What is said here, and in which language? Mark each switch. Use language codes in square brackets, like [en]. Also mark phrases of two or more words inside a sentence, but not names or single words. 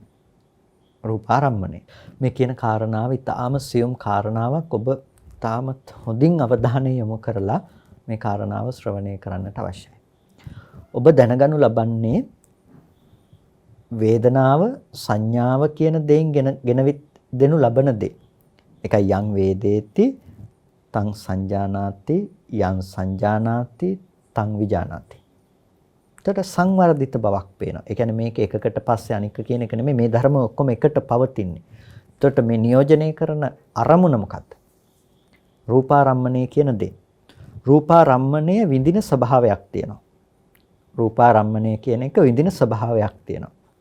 [si] මේ කියන කාරණාව ඉතාම සියුම් කාරණාවක්. ඔබ තාමත් හොඳින් අවධානය යොමු කරලා මේ කාරණාව ශ්‍රවණය කරන්නට අවශ්‍යයි. ඔබ දැනගනු ලබන්නේ වේදනාව සංඥාව කියන දෙයින් ගෙනවිත් දෙනු ලබන දේ. [pi] එකයි යං වේදේති තං සංජානාති යං සංජානාති තං විජානාති. [si] එතකොට සංවර්ධිත බවක් පේනවා. ඒ කියන්නේ මේක එකකට පස්සේ අනික කියන එක නෙමෙයි, මේ ධර්ම ඔක්කොම එකට පවතින්නේ. එතකොට මේ නියෝජනය කරන අරමුණ මොකක්ද? රූපාරම්මණය කියන දේ. රූපාරම්මණය විඳින ස්වභාවයක් තියෙනවා. රූපාරම්මණය කියන එක විඳින ස්වභාවයක් තියෙනවා.